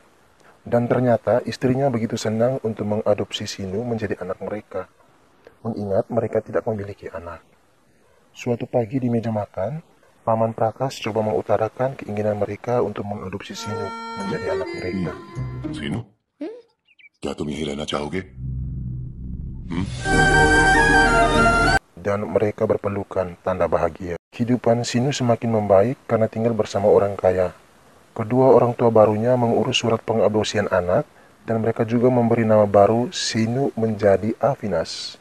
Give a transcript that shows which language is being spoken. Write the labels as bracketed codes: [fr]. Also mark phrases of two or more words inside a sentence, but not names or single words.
[id] Dan ternyata istrinya begitu senang untuk mengadopsi Sinu menjadi anak mereka, mengingat mereka tidak memiliki anak. Suatu pagi di meja makan, paman Prakas coba mengutarakan keinginan mereka untuk mengadopsi Sinu menjadi anak mereka. [hi] Sinu, क्या तुम यही रहना चाहोगे? [id] Dan mereka berpelukan tanda bahagia. Kehidupan Sinu semakin membaik karena tinggal bersama orang kaya. Kedua orang tua barunya mengurus surat pengadopsian anak dan mereka juga memberi nama baru Sinu menjadi Afinas.